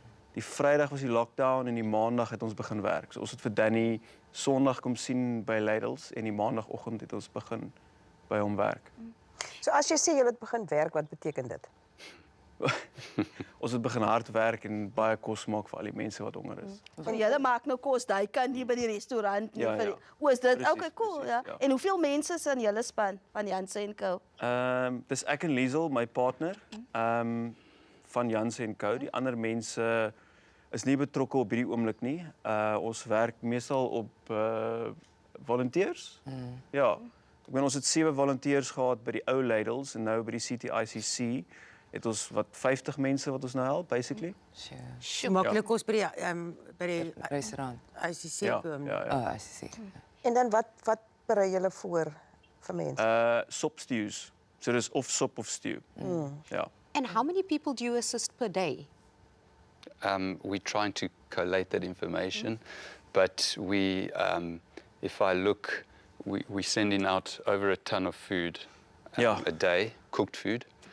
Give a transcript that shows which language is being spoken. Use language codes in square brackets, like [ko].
[af] Die Vrydag was die lockdown en die Maandag het ons begin werk. So ons het vir Danny Sondag kom sien by Ladles en die Maandagoggend het ons begin by hom werk. So as jy sê jy het begin werk, wat beteken dit? Ons het begin hard werk en baie kos maak vir al die mense wat honger is. en julle maak nou kos, daai kan nie by die restaurant nie. Ja, ja. Is dit? Precies, [en] Okay, cool, [af] precies, ja. ja. En hoeveel mense is in julle span van Janse & Co? Dis ek en Liesel, my partner, van Janse & Co. Die ander mense is nie betrokke op hierdie oomblik nie. Ons werk meestal op volunteers. Ja. Ek meen ons het 7 volunteers gehad by die ou Ladles en nou by die CTICC het ons wat 50 mense wat ons nou help basically. Sure. Maklik kos by die Restaurant. ICC Ja, kom. ja. [en] Ah, I see. [af] En dan wat berei julle voor vir mense? Sop stews. So dis of sop of stew. Ja. [en] And how many people do you assist per day? We're trying to collate that information, but we, if I look, we're sending out over a ton of food a day, cooked food.